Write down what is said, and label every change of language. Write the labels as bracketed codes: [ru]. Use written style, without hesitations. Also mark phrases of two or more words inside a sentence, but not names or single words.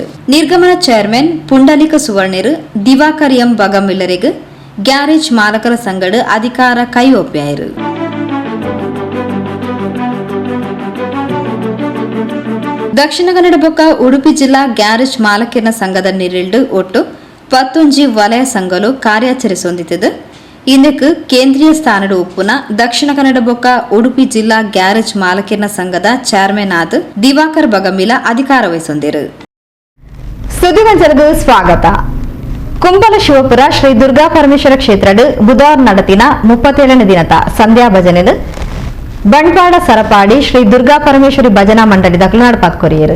[tcy] ನಿರ್ಗಮನ ಚೇರ್ಮನ್ ಪುಂಡಲಿಕ ಸುವರ್ಣರು ದಿವಾಕರ್ ಎಂ ಬಗಂಬಿಲರಿಗೆ ಗ್ಯಾರೇಜ್ ಮಾಲಕರ ಸಂಘದ ಅಧಿಕಾರ ಕೈಯೊಪ್ಪ್ಯಾರು. ದಕ್ಷಿಣ ಕನ್ನಡ ಬೊಕ್ಕ ಉಡುಪಿ ಜಿಲ್ಲಾ ಗ್ಯಾರೇಜ್ ಮಾಲಕರ ಸಂಘದ ನಿರಿಲ್ಡು ಒಟ್ಟು 11 ವಲಯ ಸಂಘಲು ಕಾರ್ಯಾಚರಿಸೊಂದಿತ್ತು. ಇದಕ್ಕೆ ಕೇಂದ್ರೀಯ ಸ್ಥಾನದ ಉಪ್ಪುನ ದಕ್ಷಿಣ ಕನ್ನಡ ಬೊಕ್ಕ ಉಡುಪಿ ಜಿಲ್ಲಾ ಗ್ಯಾರೇಜ್ ಮಾಲಕರ ಸಂಘದ ಚೇರ್ಮನ್ ಆದ ದಿವಾಕರ್ ಬಗಂಬಿಲ ಅಧಿಕಾರ ವಹಿಸೊಂದಿರು. ಸುದ್ದಿಗಂಜಲ್ಗೂ ಸ್ವಾಗತ. ಕುಂಬಲ ಶಿವಪುರ ಶ್ರೀ ದುರ್ಗಾ ಪರಮೇಶ್ವರ ಕ್ಷೇತ್ರದ ಬುಧವಾರ ನಡತಿನ 37ನೇ ದಿನದ ಸಂಧ್ಯಾ ಭಜನೆಲು ಬಂಟ್ವಾಡ ಸರಪಾಡಿ ಶ್ರೀ ದುರ್ಗಾ ಪರಮೇಶ್ವರಿ ಭಜನಾ ಮಂಡಳಿದ ನಡಪಾತ್ ಕೊರಿಯರು.